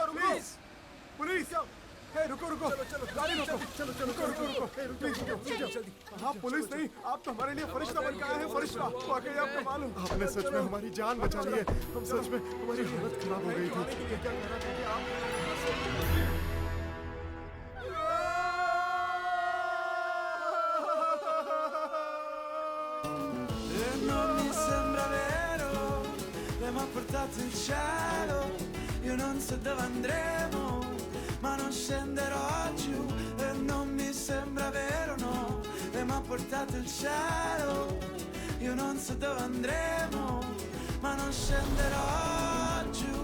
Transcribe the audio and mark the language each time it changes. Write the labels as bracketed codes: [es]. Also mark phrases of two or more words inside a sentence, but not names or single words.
[hi] प्लीज, पुलिस! हे रुको, गाड़ी रोको, रुको, प्लीज रुको। हाँ, पुलिस नहीं, आप तो हमारे लिए फरिश्ता बन के आए हैं, फरिश्ता। वाकई आप कमाल हो। आपने सच में हमारी जान बचा ली है। हम सच में, हमारी हालत खराब हो गई थी। क्या कह रहा था कि आप [it] non mi sembra vero, lei mi ha portato in cielo, io non so dove andremo, ma non scenderò giù, e non mi sembra vero, no, lei mi ha portato in cielo, io non so dove andremo, ma non scenderò giù.